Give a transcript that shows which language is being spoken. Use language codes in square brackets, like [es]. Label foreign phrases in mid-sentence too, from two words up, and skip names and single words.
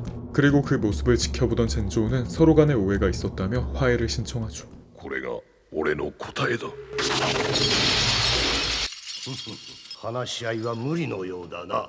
[ko] 그리고 그 모습을 지켜보던 젠조우는 서로 간에 오해가 있었다며 화해를 신청하죠. [ja] これが俺の答えだ。話し合いは無理のようだな。